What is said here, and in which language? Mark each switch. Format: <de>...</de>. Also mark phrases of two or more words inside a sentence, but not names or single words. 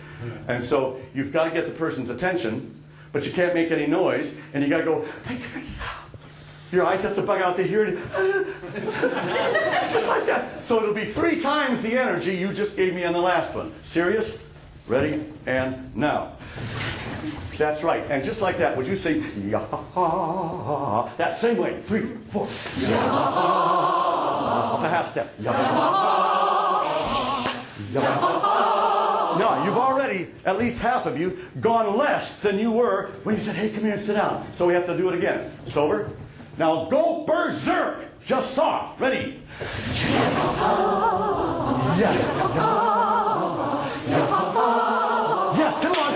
<en>And so you've got to get the person's attention, but you can't make any noise, and you got to go, hey, your eyes have to bug out, they hear it, just like that. So it'll be 3 times the energy you just gave me on the last one. Serious? Ready? And now. That's right. And just like that, would you say, ya-ha-ha? That same way. 3, 4. Ya-ha-ha. Up a half step. Ya-ha-ha. Ya-ha-ha. Now, you've already, at least half of you, gone less than you were when you said, hey, come here and sit down. So we have to do it again. Sober. Now, go berserk. Just soft. Ready? Yes. Yes, come on.</en>